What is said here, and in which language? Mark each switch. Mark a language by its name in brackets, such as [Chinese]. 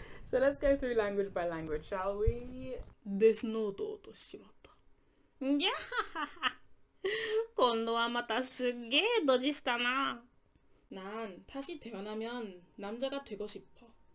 [English] So let's go through language by language, shall we? [Japanese] デスノートを落としちまった。んぎゃははは。今度はまたすっげえドジしたな。 [Korean] 난 다시 태어나면 남자가 되고 싶어.